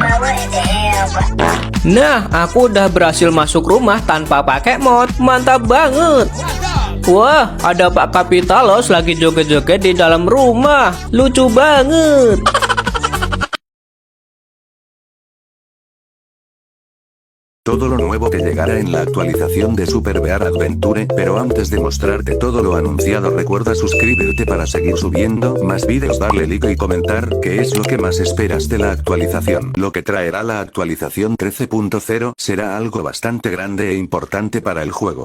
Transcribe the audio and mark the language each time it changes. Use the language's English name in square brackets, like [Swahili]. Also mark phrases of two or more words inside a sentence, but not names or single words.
[Indonesian] Nah, aku udah berhasil masuk rumah tanpa pakai mod. Mantap banget. Wah, ada Pak Capitalos lagi joget-joget di dalam rumah. Lucu banget. [Spanish] todo lo nuevo que llegará en la actualización de Super Bear Adventure, pero antes de mostrarte todo lo anunciado recuerda suscribirte para seguir subiendo más vídeos, darle like y comentar qué es lo que más esperas de la actualización. Lo que traerá la actualización 13.0 será algo bastante grande e importante para el juego.